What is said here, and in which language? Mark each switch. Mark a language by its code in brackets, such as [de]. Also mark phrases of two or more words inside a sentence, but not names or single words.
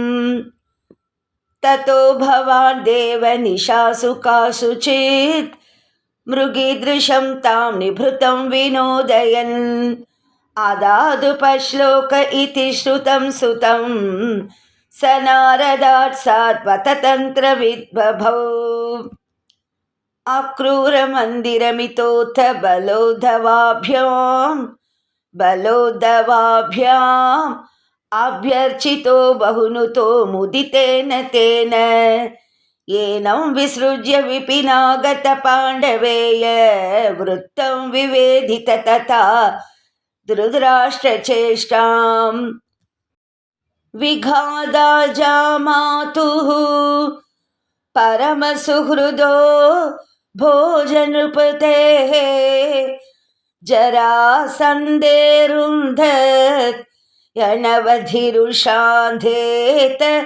[sa] തതോ ഭവാൻ ദേവനിശാസു കാസുചിത് മൃഗീദൃശം താം നിഭൃതം വിനോദയൻ അദാതു പശ്ലോക ഇതി ശ്രുതം സുതം സ നാരദാത് സാത്വതന്ത്രവിദ്ബഭൗ. അക്രൂരമന്ദിരമിതോऽथ ബലോദ്ധവാഭ്യാം അഭ്യർച്ചിतो बहुनुतो मुदितेन तेन येनं विसृज्य विपिनागत पाण्डवेय वृत्तं विवेदित तथा धृतराष्ट्रचेष्टां विघादा जामातुः परमसुहृदो भोजनृपतेः जरासन्धेरुन्धत् यणवधिरुषान्धेत